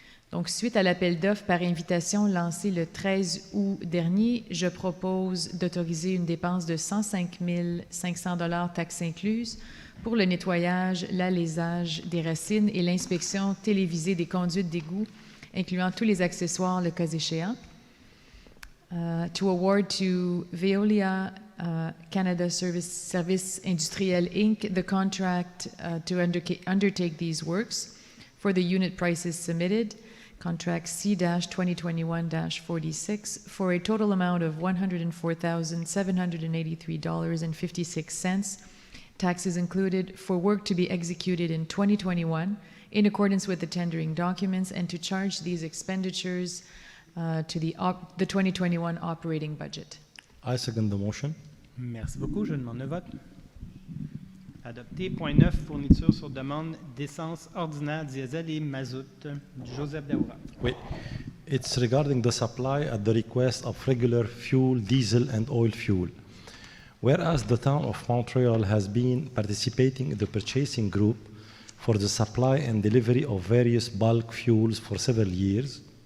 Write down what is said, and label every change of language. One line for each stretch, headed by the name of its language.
French: Donc, suite à l'appel d'offres par invitation lancé le 13 août dernier, je propose d'autoriser une dépense de 105 500 $ taxes incluses pour le nettoyage, l'alésage des racines et l'inspection télévisée des conduites d'égouts, incluant tous les accessoires le cas échéant.
English: To award to Veolia Canada Service Industriel Inc. the contract to undertake these works for the unit prices submitted, contract C-2021-46, for a total amount of $104,783.56, taxes included, for work to be executed in 2021 in accordance with the tendering documents, and to charge these expenditures to the 2021 operating budget. I second the motion.
French: Merci beaucoup. Je demande le vote. Adopté. Point 9, fourniture sur demande d'essence ordinaire, diesel et mazout. Joseph Daoura. Oui.
English: It's regarding the supply at the request of regular fuel, diesel, and oil fuel. Whereas the town of Montreal has been participating in the purchasing group for the supply and delivery of various bulk fuels for several years,